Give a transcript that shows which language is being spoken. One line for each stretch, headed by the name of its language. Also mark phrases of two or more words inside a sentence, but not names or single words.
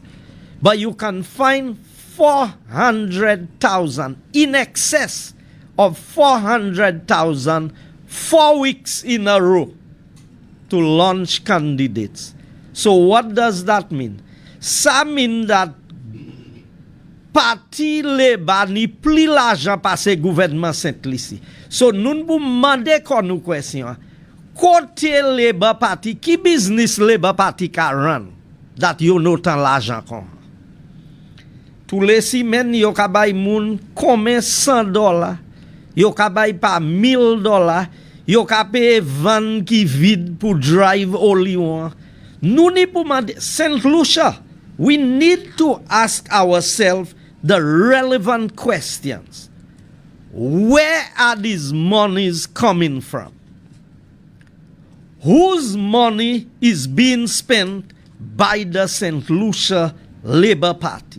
English: But you can find 400,000, in excess of 400,000, 4 weeks in a row to launch candidates. So what does that mean?
Saint Lucian Creole French: Ça mean that parti Labour ni pli l'argent passe gouvernement Saint Lucia. So nous pou mande kon nou question. Côté Labour Party, ki business Labour Party ka
English: run that you know
Saint Lucian Creole French: tan l'argent kon? Tous les semaines yo ka bay moun combien $100, yo ka bay pa $1,000, yo ka paye van ki vide pour
English: drive only one.
Saint Lucian Creole French: Nou ni pou mande Saint Lucia.
English: We need to ask ourselves the relevant questions. Where are these monies coming from? Whose money is being spent by the Saint Lucia Labour Party?